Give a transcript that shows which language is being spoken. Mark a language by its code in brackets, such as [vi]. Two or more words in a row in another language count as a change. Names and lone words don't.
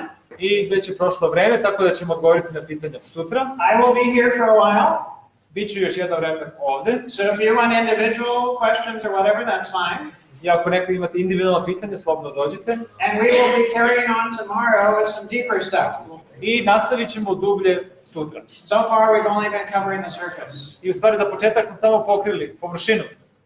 [sr] I već je prošlo vreme, tako da ćemo odgovoriti na pitanja sutra. [en] I will be here for a while. [sr] Biću još jedno vreme ovde. [en] So if you want individual questions or whatever, that's fine. [sr] I ako neko imate individualno pitanje, slobodno dođite. [en] And we will be carrying on tomorrow with some deeper stuff. [sr] I nastavit ćemo dublje sutra. [en] So far we've only been covering the surface. [sr] I u stvari za početak smo samo pokrili površinu.